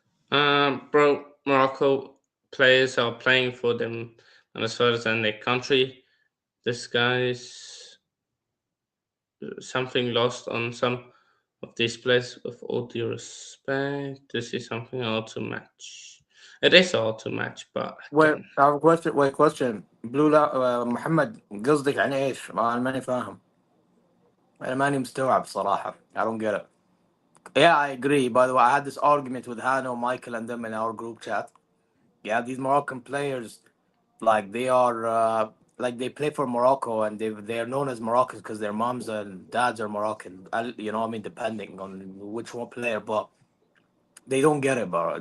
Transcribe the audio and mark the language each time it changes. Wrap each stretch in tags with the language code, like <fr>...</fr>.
<en>bro, Morocco players are playing for them, and as far as in their country, this guy's something lost on some of these players. With all due respect, this is something hard to match. It is hard to match, but Wait, again, I have a question. Wait, question.</en> <ar>Blue لا محمد قصدك عن ايش؟ ما انا ماني فاهم. انا ماني مستوعب صراحة.</ar> <en>I don't get it. Yeah, I agree. By the way, I had this argument with Hano, Michael, and them in our group chat. Yeah, these Moroccan players, like they are, like they play for Morocco, and they are known as Moroccans because their moms and dads are Moroccan. You know, what I mean, depending on which one player, but they don't get it, bro.</en>